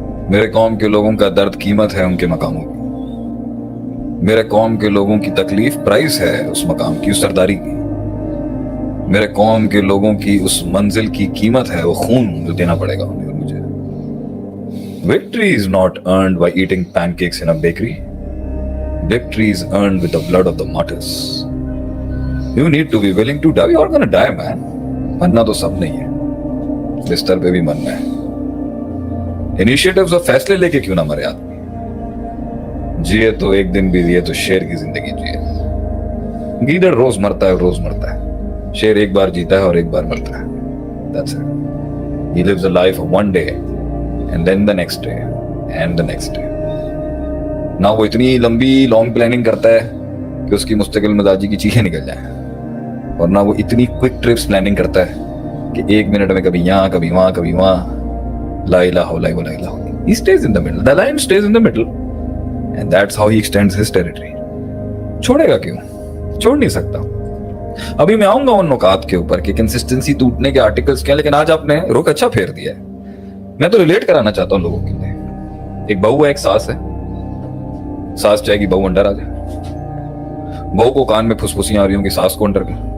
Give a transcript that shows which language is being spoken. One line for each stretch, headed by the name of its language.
Hindi: मेरे कौम के लोगों का दर्द कीमत है उनके मकामों की, मेरे कौम के लोगों की तकलीफ प्राइस है उस मकाम की, उस सरदारी की। मेरे कौम के लोगों की उस मंजिल की कीमत है वो खून जो देना पड़ेगा उन्हें और मुझे।
English: Victory is not earned by eating pancakes in a bakery. Victory is earned with the blood of the martyrs. You need to be willing to die. You're gonna die, man.
Hindi: मरना तो सब नहीं है, बिस्तर पे भी मरना है। इनिशिएटिव्स और फैसले लेके क्यों ना मरे आदमी। जिए तो एक दिन भी जिए तो शेर की जिंदगी जिए। गीदड़ रोज मरता है, रोज मरता है। शेर एक बार जीता है और एक बार मरता है।
English: That's it. He lives a life of one day and then the next day and the next day.
Hindi: ना वो इतनी लंबी लॉन्ग प्लानिंग करता है कि उसकी मुस्तकिल मिजाजी की चीखें निकल जाएं, और ना वो इतनी क्विक ट्रिप्स प्लानिंग करता है कि एक मिनट में कभी यहाँ कभी वहां कभी वहां।
Arabic: ला इलाहा इल्लल्लाह, ला इलाहा इल्लल्लाह।
English: He stays in the middle. The lion stays in the middle and that's how he extends his territory.
Hindi: छोड़ेगा क्यों? छोड़ नहीं सकता। अभी मैं आऊंगा उन नुकात के ऊपर कि कंसिस्टेंसी टूटने के आर्टिकल्स क्या, लेकिन आज आपने रुख अच्छा फेर दिया है। मैं तो रिलेट कराना चाहता हूँ लोगों के लिए। एक बहू है, एक सास है। सास चाहेगी बहू अंडर आ जाए, बहू को कान में फुसफुसियां आ रही होंगी सास को अंडर की।